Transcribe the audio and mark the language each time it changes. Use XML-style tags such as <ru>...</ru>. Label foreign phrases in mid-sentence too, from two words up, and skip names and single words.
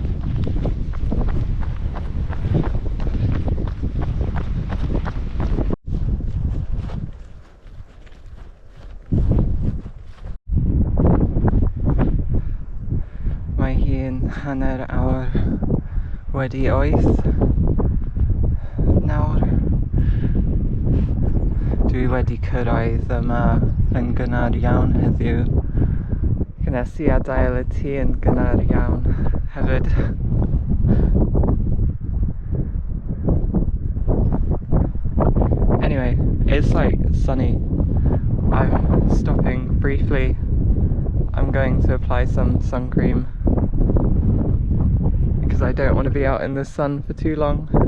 <cy>Mae hi'n hanner awr wedi 8 nawr. Dwi wedi cyrraedd yma yn gynnar iawn heddiw. Gnes I adael y tŷ yn gynnar iawn hefyd.</cy> <en>Anyway, it's like sunny. I'm stopping briefly. I'm going to apply some sun cream because I don't want to be out in the sun for too long.</en>